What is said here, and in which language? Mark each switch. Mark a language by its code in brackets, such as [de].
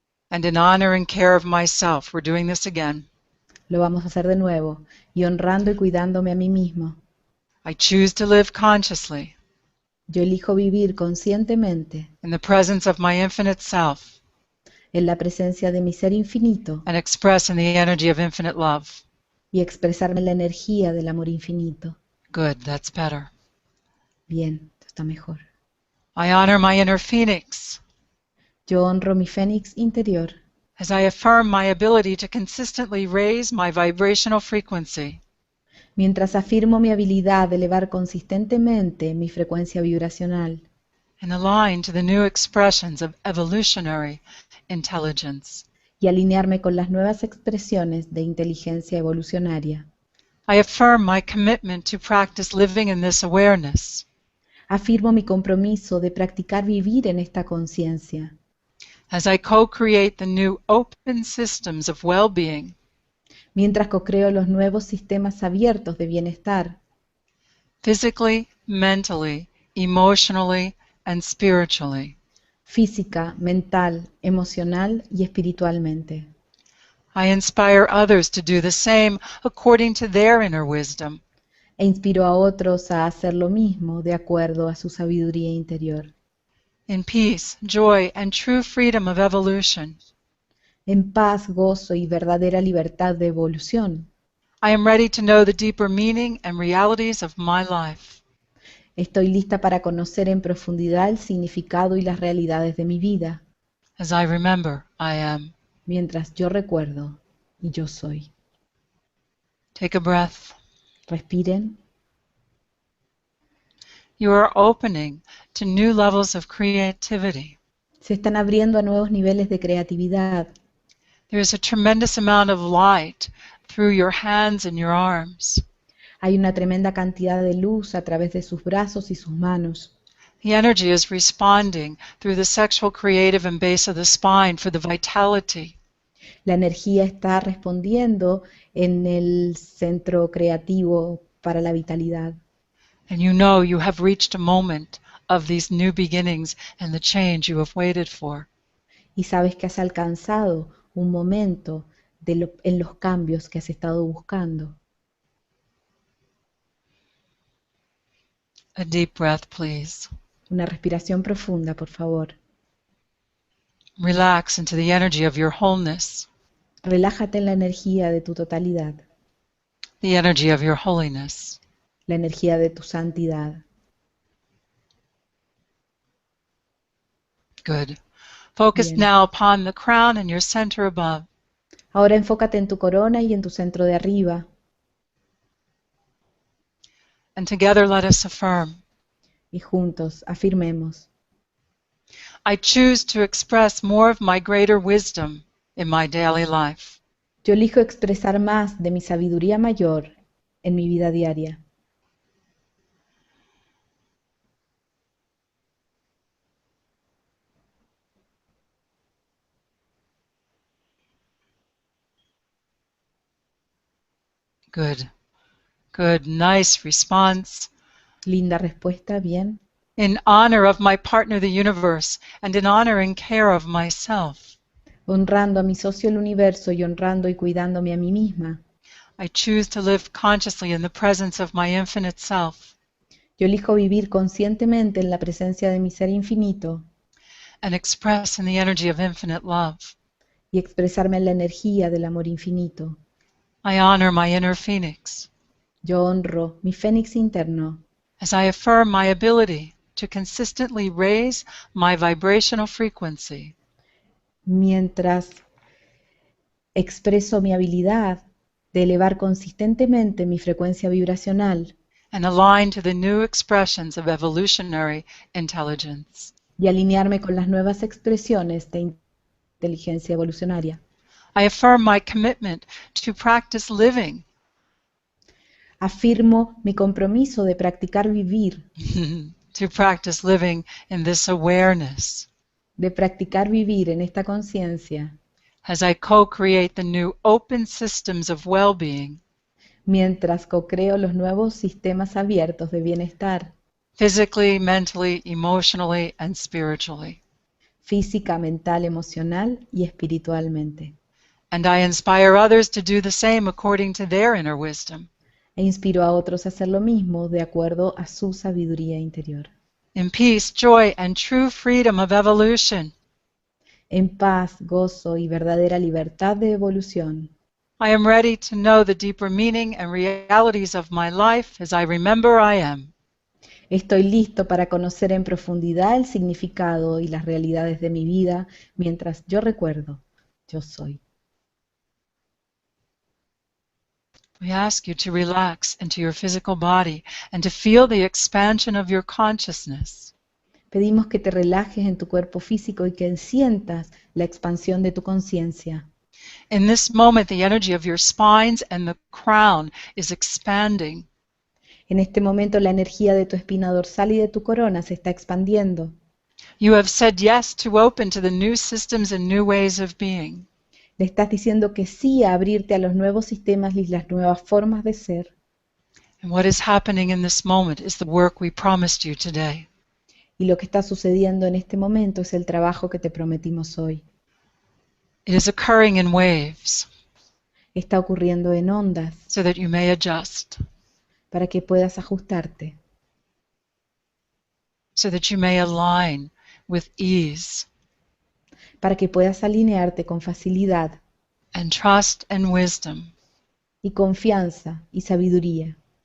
[en] and in honor and care of myself. We're doing this again. [es] lo vamos a hacer de nuevo, y honrando y cuidándome a mí mismo. [en] I choose to live consciously [es] Yo elijo vivir conscientemente [en] in the presence of my infinite self [es] en la presencia de mi ser infinito [en] and express in the energy of infinite love. [es] y expresarme en la energía del amor infinito. [en] Good, that's better. [es] Bien, esto está mejor. [en] I honor my inner phoenix [es] Yo honro mi fénix interior [en] as I affirm my ability to consistently raise my vibrational frequency [es] mientras afirmo mi habilidad de elevar consistentemente mi frecuencia vibracional [en] and align to the new expressions of evolutionary intelligence. [es] y alinearme con las nuevas expresiones de inteligencia evolucionaria. [en] I affirm my commitment to practice living in this awareness [es] Afirmo mi compromiso de practicar vivir en esta conciencia, [en] as I co-create the new open systems of well-being, [es] mientras co-creo los nuevos sistemas abiertos de bienestar, [en] physically, mentally, emotionally, and spiritually. [es] física, mental, emocional y espiritualmente. [en] I inspire others to do the same according to their inner wisdom. [es] E inspiro a otros a hacer lo mismo de acuerdo a su sabiduría interior. [en] In peace, joy, and true freedom of evolution, [es] En paz, gozo y verdadera libertad de evolución. [en] I am ready to know the deeper meaning and realities of my life. [es] Estoy lista para conocer en profundidad el significado y las realidades de mi vida, [en] As I remember, I am. [es] mientras yo recuerdo y yo soy. [en] Take a breath. [es] Respiren. [en] You are opening to new levels of creativity. [es] Se están abriendo a nuevos niveles de creatividad. [en] There is a tremendous amount of light through your hands and your arms. [es] Hay una tremenda cantidad de luz a través de sus brazos y sus manos. [en] The energy is responding through the sexual, creative, and base of the spine for the vitality. [es] La energía está respondiendo en el centro creativo para la vitalidad. [en] And you know you have reached a moment of these new beginnings and the change you have waited for. [es] Y sabes que has alcanzado un momento en los cambios que has estado buscando. [en] A deep breath, please. [es] Una respiración profunda, por favor. [en] Relax into the energy of your wholeness, [es] Relájate en la energía de tu totalidad, [en] the energy of your holiness. [es] la energía de tu santidad. [en] Good. Focus [es] Bien. [en] now upon the crown and your center above. [es] Ahora enfócate en tu corona y en tu centro de arriba. [en] And together let us affirm, [es] Y juntos afirmemos: [en] I choose to express more of my greater wisdom in my daily life. [es] yo elijo expresar más de mi sabiduría mayor en mi vida diaria. [en] Good. Good. Nice response. [es] Linda respuesta, bien. [en] In honor of my partner, the universe, and in honor and care of myself, [es] Honrando a mi socio el universo y honrando y cuidándome a mí misma. [en] I choose to live consciously in the presence of my infinite self [es] Yo elijo vivir conscientemente en la presencia de mi ser infinito [en] and express in the energy of infinite love. [es] y expresarme en la energía del amor infinito. [en] I honor my inner phoenix [es] Yo honro mi fénix interno [en] as I affirm my ability to consistently raise my vibrational frequency [es] mientras expreso mi habilidad de elevar consistentemente mi frecuencia vibracional [en] and align to the new expressions of evolutionary intelligence. [es] y alinearme con las nuevas expresiones de inteligencia evolucionaria. [en] I affirm my commitment to practice living [es] Afirmo mi compromiso de practicar vivir, [en] to practice living in this awareness [es] de practicar vivir en esta conciencia, [en] as I co-create the new open systems of well-being, [es] mientras co-creo los nuevos sistemas abiertos de bienestar, [en] physically, mentally, emotionally, and spiritually. [es] física, mental, emocional y espiritualmente. [en] And I inspire others to do the same according to their inner wisdom. [es] E inspiro a otros a hacer lo mismo de acuerdo a su sabiduría interior. [en] In peace, joy, and true freedom of evolution, [es] En paz, gozo y verdadera libertad de evolución. [en] I am ready to know the deeper meaning and realities of my life as I remember I am. [es] Estoy listo para conocer en profundidad el significado y las realidades de mi vida mientras yo recuerdo, yo soy. [en] We ask you to relax into your physical body and to feel the expansion of your consciousness. [es] Pedimos que te relajes en tu cuerpo físico y que sientas la expansión de tu conciencia. [en] In this moment, the energy of your spines and the crown is expanding. [es] En este momento la energía de tu espina dorsal y de tu corona se está expandiendo. [en] You have said yes to open to the new systems and new ways of being. [es] Le estás diciendo que sí a abrirte a los nuevos sistemas y las nuevas formas de ser. [en] And what is happening in this moment is the work we promised you today. [es] Y lo que está sucediendo en este momento es el trabajo que te prometimos hoy. [en] It is occurring in waves [es] Está ocurriendo en ondas [en] so that you may adjust, [es] para que puedas ajustarte, [en] so that you may align with ease [es] para que puedas alinearte con facilidad [en] and trust and wisdom. [es] y confianza y sabiduría,